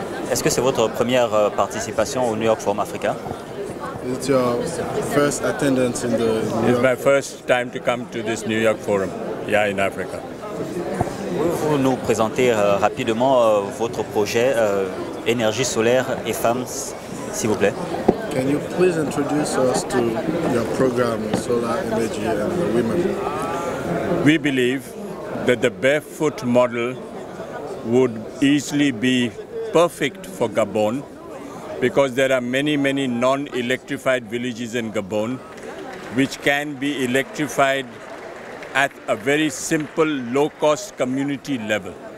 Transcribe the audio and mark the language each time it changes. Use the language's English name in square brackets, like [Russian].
[French] Est-ce que c'est votre première participation au New York Forum Africa? [English] It's your first attendance in the New York. my first time to come to this New York Forum, in Africa. [French] Pouvez-vous nous présenter rapidement votre projet énergie solaire et femmes, s'il vous plaît? [English] Can you please introduce us to your program, Solar Energy and the Women? We believe that the barefoot model would easily be perfect for Gabon because there are many non-electrified villages in Gabon which can be electrified at a very simple, low-cost community level.